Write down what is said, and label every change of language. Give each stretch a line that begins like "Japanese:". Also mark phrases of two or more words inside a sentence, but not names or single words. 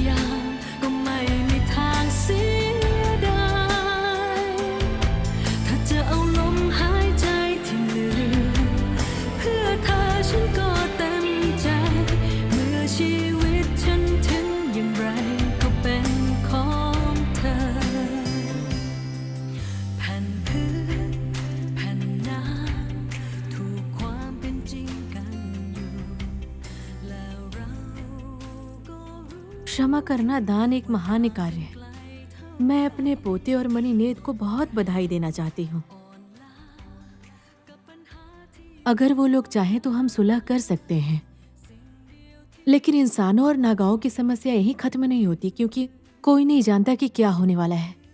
Thai: อย่างก็ไม่มีทางเสียดายถ้าจะเอาลมหายใจที่เหลือเพื่อเธอฉันก็เต็มใจเมื่อชีวิตฉันถึงอย่างไรก็เป็นของเธอ แผ่นพื้นแผ่นน้ำถูกความเป็นจริงกันอยู่แล้วเราก็รู้
Hindi: क्षमा करना दान एक महान कार्य है। मैं अपने पोते और मणिनेत को बहुत बधाई देना चाहती हूँ। अगर वो लोग चाहें तो हम सुलह कर सकते हैं, लेकिन इंसानों और नागाओं की समस्या यहीं खत्म नहीं होती, क्योंकि कोई नहीं जानता कि क्या होने वाला है।